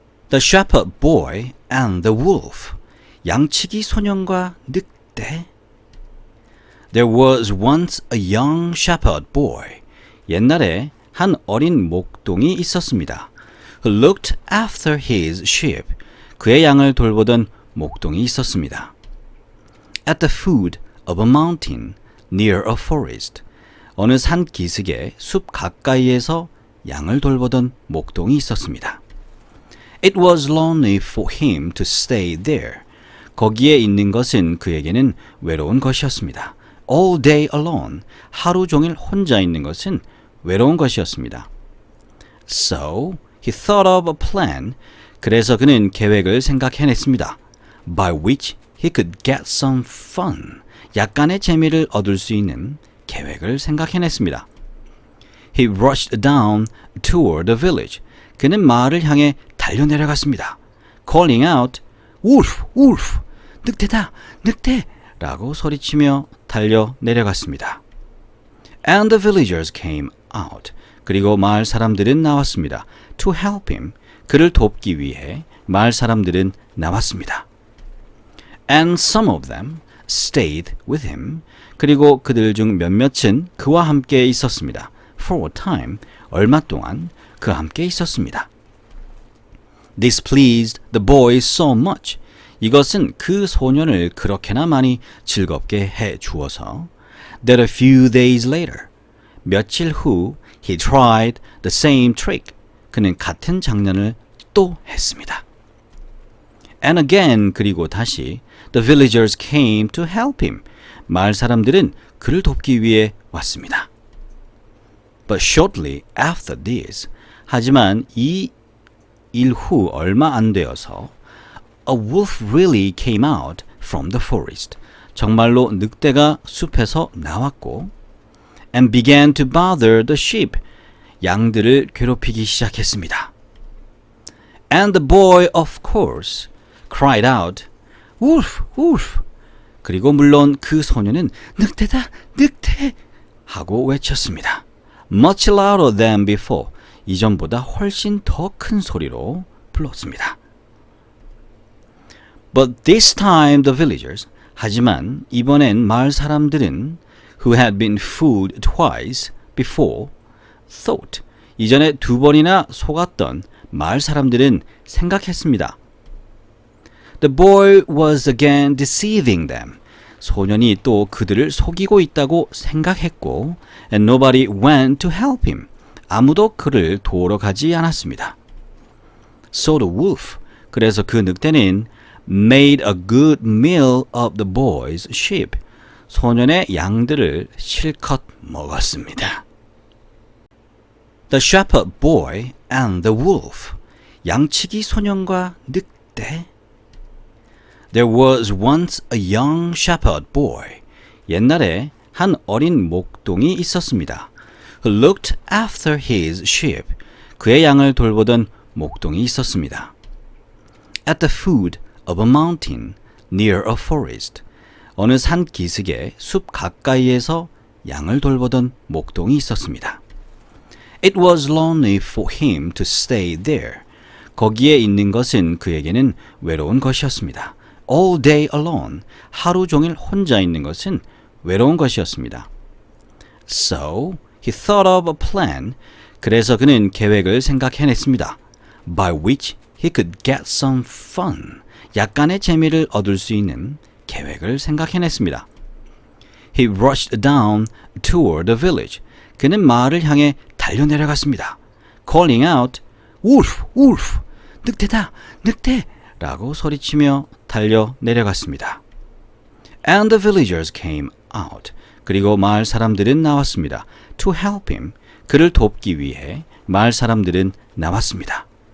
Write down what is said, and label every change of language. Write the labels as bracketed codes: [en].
[en] The shepherd boy and the wolf. [ko] 양치기 소년과 늑대. [en] There was once a young shepherd boy. [ko] 옛날에 한 어린 목동이 있었습니다. [en] Who looked after his sheep. [ko] 그의 양을 돌보던 목동이 있었습니다. [en] At the foot of a mountain near a forest. [ko] 어느 산 기슭의 숲 가까이에서 양을 돌보던 목동이 있었습니다. [en] It was lonely for him to stay there. [ko] 거기에 있는 것은 그에게는 외로운 것이었습니다. [en] All day alone. [ko] 하루 종일 혼자 있는 것은 외로운 것이었습니다. [en] So he thought of a plan. [ko] 그래서 그는 계획을 생각해냈습니다. [en] By which he could get some fun. [ko] 약간의 재미를 얻을 수 있는 계획을 생각해냈습니다. [en] He rushed down toward the village. [ko] 그는 마을을 향해 달려내려갔습니다. [en] Calling out, Wolf, wolf, [ko] 늑대다, 늑대! 라고 소리치며 달려내려갔습니다. [en] And the villagers came out. [ko] 그리고 마을 사람들은 나왔습니다. [en] To help him. [ko] 그를 돕기 위해 마을 사람들은 나왔습니다. [en] And some of them stayed with him. [ko] 그리고 그들 중 몇몇은 그와 함께 있었습니다. [en] For a time, [ko] 얼마 동안 그와 함께 있었습니다. [en] This pleased the boy so much. [ko] 이것은 그 소년을 그렇게나 많이 즐겁게 해 주어서 [en] that a few days later, [ko] 며칠 후 [en] he tried the same trick. [ko] 그는 같은 장난을 또 했습니다. [en] And again, [ko] 그리고 다시 [en] the villagers came to help him. [ko] 마을 사람들은 그를 돕기 위해 왔습니다. [en] But shortly after this, [ko] 하지만 이 일 후 얼마 안 되어서 [en] a wolf really came out from the forest. [ko] 정말로 늑대가 숲에서 나왔고 [en] and began to bother the sheep. [ko] 양들을 괴롭히기 시작했습니다. [en] And the boy, of course, cried out, Wolf, wolf. [ko] 그리고 물론 그 소년은 늑대다, 늑대! 하고 외쳤습니다. [en] Much louder than before. [ko] 이전보다 훨씬 더 큰 소리로 불렀습니다. [en] But this time the villagers, [ko] 하지만 이번엔 마을 사람들은 [en] who had been fooled twice before, thought. [ko] 이전에 두 번이나 속았던 마을 사람들은 생각했습니다. [en] The boy was again deceiving them. [ko] 소년이 또 그들을 속이고 있다고 생각했고, [en] and nobody went to help him. [ko] 아무도 그를 도우러 가지 않았습니다. [en] So the wolf, [ko] 그래서 그 늑대는 [en] made a good meal of the boy's sheep. [ko] 소년의 양들을 실컷 먹었습니다. [en] The shepherd boy and the wolf. [ko] 양치기 소년과 늑대. [en] There was once a young shepherd boy. [ko] 옛날에 한 어린 목동이 있었습니다. [en] Who looked after his sheep. [ko] 그의 양을 돌보던 목동이 있었습니다. [en] At the foot of a mountain near a forest. [ko] 어느 산 기슭의 숲 가까이에서 양을 돌보던 목동이 있었습니다. [en] It was lonely for him to stay there. [ko] 거기에 있는 것은 그에게는 외로운 것이었습니다. [en] All day alone. [ko] 하루 종일 혼자 있는 것은 외로운 것이었습니다. [en] So he thought of a plan. [ko] 그래서 그는 계획을 생각해냈습니다. [en] By which he could get some fun. [ko] 약간의 재미를 얻을 수 있는 계획을 생각해냈습니다. [en] He rushed down toward the village. [ko] 그는 마을을 향해 달려내려갔습니다. [en] Calling out, Wolf, Wolf! [ko] 늑대다, 늑대! 라고 소리치며 달려내려갔습니다. [en] And the villagers came out. [ko] 그리고 마을 사람들은 나왔습니다. [en] To help him. [ko] 그를 돕기 위해 마을 사람들은 나왔습니다.